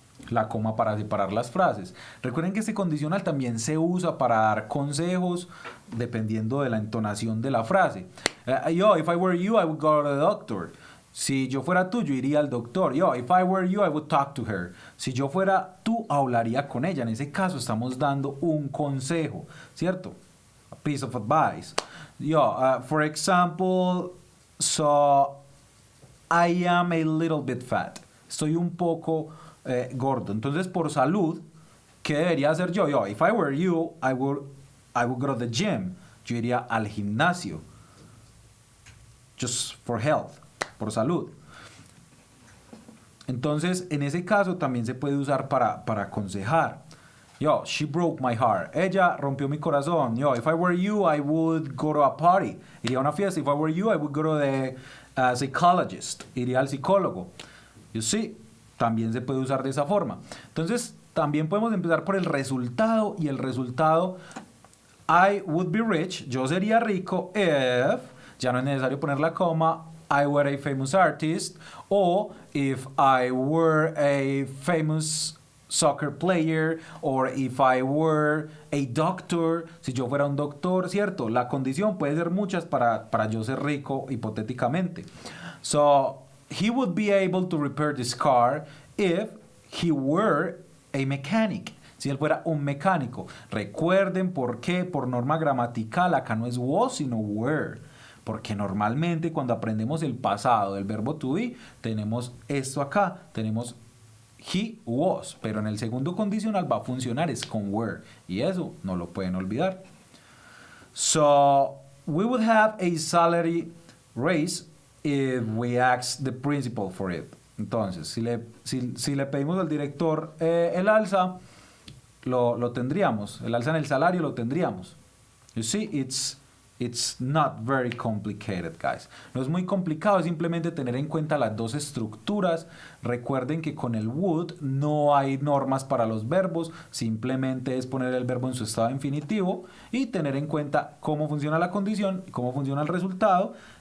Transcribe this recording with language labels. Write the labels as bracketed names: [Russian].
[Spanish] la coma para separar las frases. Recuerden que este condicional también se usa para dar consejos dependiendo de la entonación de la frase. [English] Yo, if I were you, I would go to the doctor. [Spanish] Si yo fuera tú, yo iría al doctor. [English] Yo, if I were you, I would talk to her. [Spanish] Si yo fuera tú, hablaría con ella. En ese caso estamos dando un consejo, ¿cierto? [English] A piece of advice. Yo, for example, so I am a little bit fat. [Spanish] Estoy un poco gordo. Entonces, por salud, ¿qué debería hacer yo? [English] Yo, if I were you, I would go to the gym. [Spanish] Yo iría al gimnasio. [English] Just for health. [Spanish] Por salud. Entonces, en ese caso también se puede usar para aconsejar. Yo, [English] she broke my heart. [Spanish] Ella rompió mi corazón. [English] Yo, if I were you, I would go to a party. [Spanish] Iría a una fiesta. [English] If I were you, I would go to the psychologist. [Spanish] Iría al psicólogo. [English] You see, [Spanish] también se puede usar de esa forma. Entonces, también podemos empezar por el resultado. Y el resultado, [English] I would be rich. [Spanish] Yo sería rico [English] if, [Spanish] ya no es necesario poner la coma, [English] I were a famous artist, o if I were a famous soccer player, or if I were a doctor, [Spanish] si yo fuera un doctor, ¿cierto? La condición puede ser muchas para yo ser rico hipotéticamente. [English] So, he would be able to repair this car if he were a mechanic. [Spanish] Si él fuera un mecánico. Recuerden por qué, por norma gramatical, acá no es was, sino were. Porque normalmente cuando aprendemos el pasado del verbo to be, tenemos esto acá, tenemos he was, pero en el segundo condicional va a funcionar es con were, y eso no lo pueden olvidar. [English] So, we would have a salary raise if we ask the principal for it. [Spanish] Entonces, si le pedimos al director el alza, lo tendríamos, el alza en el salario lo tendríamos. [English] You see, It's not very complicated, guys. [Spanish] No es muy complicado, es simplemente tener en cuenta las dos estructuras. Recuerden que con el would no hay normas para los verbos, simplemente es poner el verbo en su estado infinitivo y tener en cuenta cómo funciona la condición y cómo funciona el resultado.